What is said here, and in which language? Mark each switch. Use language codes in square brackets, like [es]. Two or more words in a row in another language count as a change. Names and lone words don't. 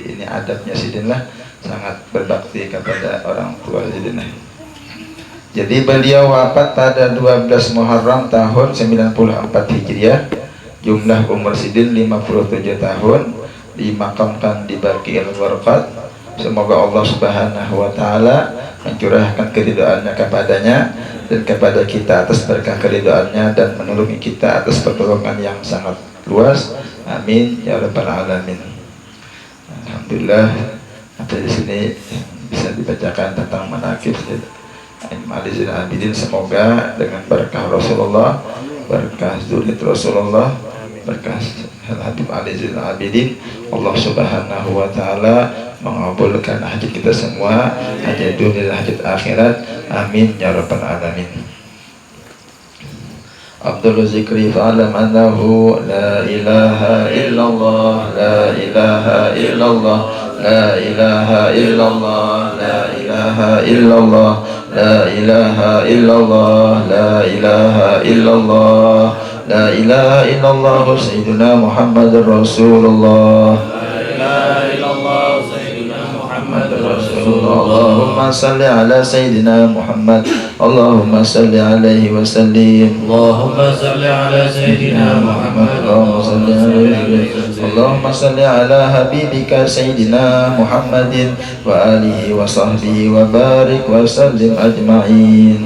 [id] Ini adabnya Sidin lah, sangat berbakti kepada orang tua Sidin. Jadi beliau wafat pada 12 Muharram tahun 94 Hijriah. Jumlah umur Sidin 57 tahun. Dimakamkan di Baqi'il Gharqad. Semoga [ar] الله سبحانه وتعالى [id] mencurahkan keridhaannya kepadanya dan kepada kita atas berkah keridhaannya, dan menolongi kita atas pertolongan yang sangat luas. [ar] آمين يا رب العالمين. [id] Alhamdulillah, sampai di sini bisa dibacakan tentang manaqib Ali Zainal Abidin. Semoga dengan berkah Rasulullah, berkah zuriat Rasulullah, berkah Habib Ali Zainal Abidin, [ar] الله سبحانه وتعالى [id] mengabulkan hajat kita semua, hajat dunia dan hajat akhirat. [ar] آمين يا رب العالمين عبد ذكري فاعلم أنه لا إله إلا الله لا إله إلا الله لا إله إلا الله لا إله إلا الله لا إله إلا الله لا إله إلا الله لا إله إلا الله سيدنا محمد رسول الله لا إله إلا الله سيدنا محمد رسول الله. اللهم صل على سيدنا محمد اللهم صل عليه وسلم اللهم صل على سيدنا محمد اللهم صل على حبيبك سيدنا محمد وعلى آله وصحبه وبارك وسلم أجمعين.